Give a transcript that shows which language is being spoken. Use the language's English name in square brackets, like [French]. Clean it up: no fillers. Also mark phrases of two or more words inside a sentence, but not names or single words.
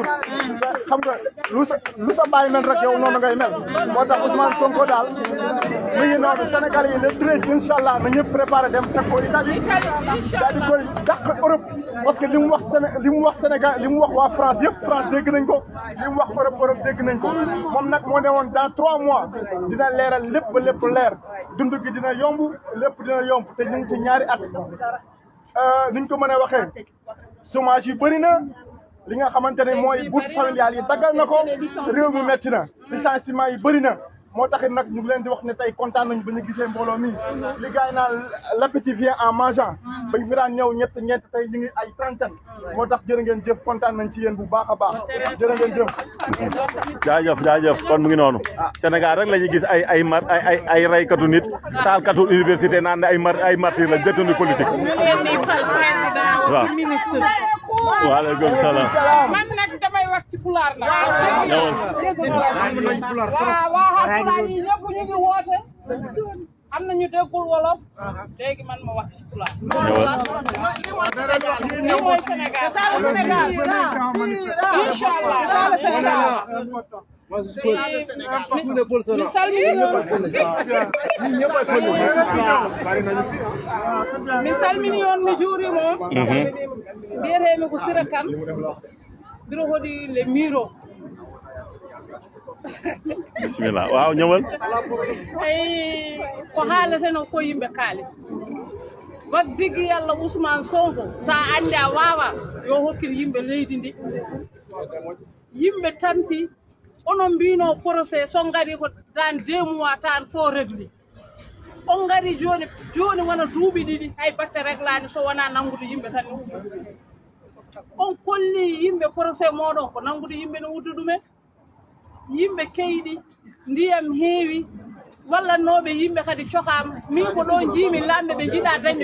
[Wolof] xam nga lu sa bàyyi mel rek yow noonu ngay mel moo tax Ousmane Sonko daal mi ngi noonu sénégalais yi le 13 [Arabic] إن شاء الله [Wolof] na ñëpp préparé dem fekk ko Italie daal di koy dàq Europe [French] parce que [Wolof] li mu wax Sénégal li mu wax waa France yëpp France dégg nañ ko li mu wax Europe dégg nañ ko moom nag moo ne woon [French] dans 3 mois [Wolof] dina leeral lépp leer dund gi dina yomb lépp dina yomb te ñu ngi ci ñaari at niñ ko mën a waxee chômage yi bëri na li nga xamante ne mooy [French] bourse familiale [Wolof] yi daggal na ko réew mi metti na licenciement yi bëri na moo taxit nag ñu ngi leen di wax ne tey kontaan nañu ba ñu gisee mbooloo mi li gars yi naan [French] l'appétit vient en mangeant [Wolof] ba ñu fi daan ñëw ñett tey ñu ngi ay trentaine moo tax jërë ngeen jëf kontaan nañ ci yéen bu baax a baax jërë ngeen jëf. jaajëf kon mu ngi noonu Sénégal rek la ñuy gis ay raykatu nit taalkatu université naan ay martyr la [French] détenu politique. [Wolof] waaw. [Arabic] وعليكم السلام. [Wolof] man nag damay wax ci pulaar nag. ñëwal. waaw pulaar yi ñëpp ñu ngi woote. am na ñu déggul wolof. léegi man ma wax ci pulaar. lii mooy Sénégal. [Arabic] إن شاء الله. [Fula] mi salmini on mi juurima on mbiyetemi ko Sira Kane biro hoɗi le miro [Wolof] bisimilla waaw ñëwal [Fula] ay ko haaleteno ko yimɓe kaali wat diggi yalla Ousmane Sonko sa andi a wawa yo hokkil yimɓe leydi ndi yimɓe tampi onon mbino procès so ngari ko tan 2 mois tan fo régli on ngari joni wona duuɓi ɗiɗi hay batte réglani so wona nangude yimɓe tan on kolli yimɓe procès moɗon ko nangude yimɓe no wuddu ɗumen yimɓe keyɗi ndiyam heewi wallannoɓe yimɓe kadi cokama min ko ɗo jiimi lamɓe ɓe jiiɗa